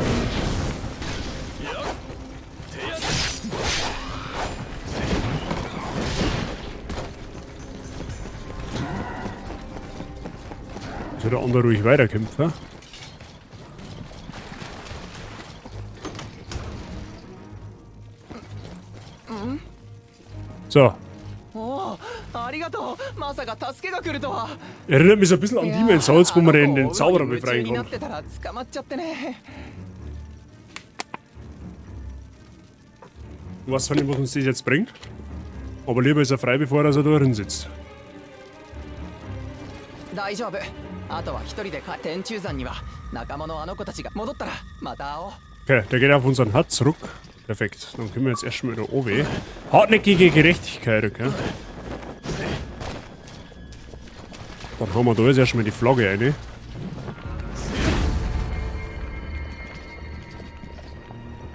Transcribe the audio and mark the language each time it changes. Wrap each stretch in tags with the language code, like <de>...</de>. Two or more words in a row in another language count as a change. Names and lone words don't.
<de>Soll der andere ruhig weiterkämpfen? So.</de> <ja>おお、ありがとう。まさか助けが来るとは。</ja> <de>Erinnert mich so ein bisschen an Demon's Souls, wo man den Zauberer befreien</de> <ja>になっ</ja> <de>kann.</de> <ja>てたら捕まっちゃってね。</ja> <de>Ich weiß zwar nicht, was uns das jetzt bringt, aber lieber ist er frei, bevor er so da drin sitzt.</de> <ja>大丈夫。あとは一人で天中山には仲間のあの子たちが戻ったらまた会おう。</ja> <de>Okay, der geht auf unseren Hut zurück. Perfekt, dann können wir jetzt erstmal wieder oben. Hartnäckige Gerechtigkeit, okay? Dann haben wir da jetzt erstmal die Flagge rein.</de>